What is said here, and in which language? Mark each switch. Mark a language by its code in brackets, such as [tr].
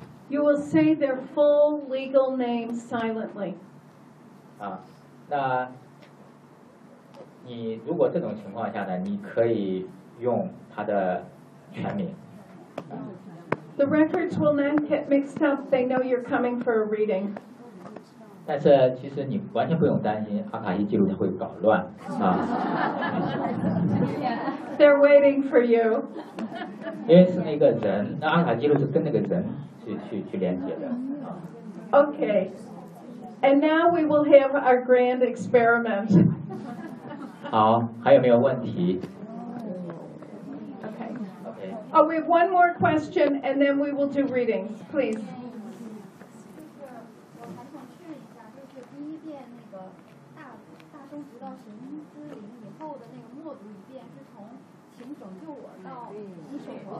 [en] You will say their full legal name silently. [zh] 啊，那你如果这种情况下呢，你可以用他的全名。 [en] The records will then get mixed up. They know you're coming for a reading. [zh] 但是其实你完全不用担心，阿卡西记录会搞乱啊。 [en] They're waiting for you. [zh] 因为是那个人，那阿卡西记录是跟那个人去连接的啊。 [en] Okay, and now we will have our grand experiment. [zh] 好，还有没有问题？ [en] Okay. Oh, we have one more question and then we will do readings, please. [zh] 这个我还想确认一下，就是第一遍那个大声读到神之灵以后的那个默读一遍，是从请拯救我到你手活